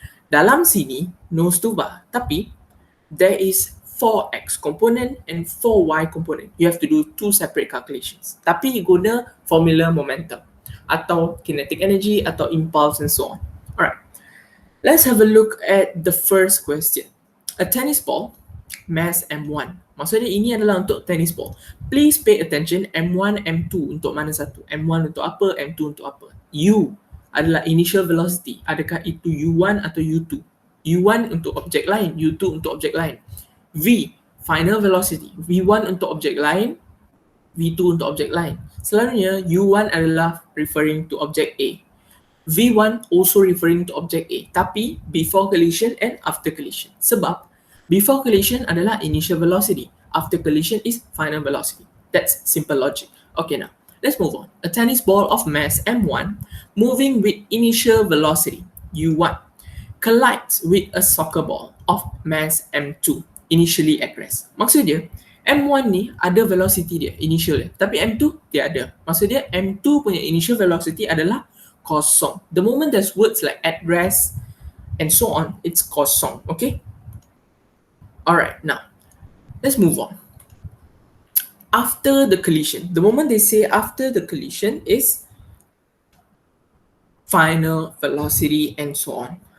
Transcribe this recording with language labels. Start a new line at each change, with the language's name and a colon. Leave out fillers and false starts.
Malay: Dalam sini,
English: no stuva, tapi there is 4x component and 4y component. You have to do two separate calculations.
Malay: Tapi guna
English: formula momentum atau kinetic energy atau impulse and so on. Alright, let's have a look at the first question. A tennis ball, mass M1.
Malay: Maksudnya ini adalah untuk tennis ball.
English: Please pay attention,
Malay: M1, M2 untuk mana satu? M1 untuk apa? M2 untuk apa? U adalah initial velocity. Adakah itu U1 atau U2? U1 untuk objek lain, U2 untuk objek lain. V, final velocity. V1 untuk objek lain, V2 untuk objek lain. Selalunya
English: U1 adalah referring to object A. V1 also referring to object A,
Malay: tapi
English: before collision and after collision.
Malay: Sebab
English: before collision adalah initial velocity, after collision is final velocity. That's simple logic. Okay, now let's move on. A tennis ball of mass M1 moving with initial velocity U1 collides with a soccer ball of mass M2 initially at rest.
Malay: Maksud dia, M1 ni ada velocity dia, initial dia. Tapi M2 dia ada. Maksud dia, M2 punya initial velocity adalah kosong.
English: The moment there's words like at rest and so on, it's kosong. Okay? Alright, now, let's move on. After the collision, the moment they say after the collision is final velocity and so on.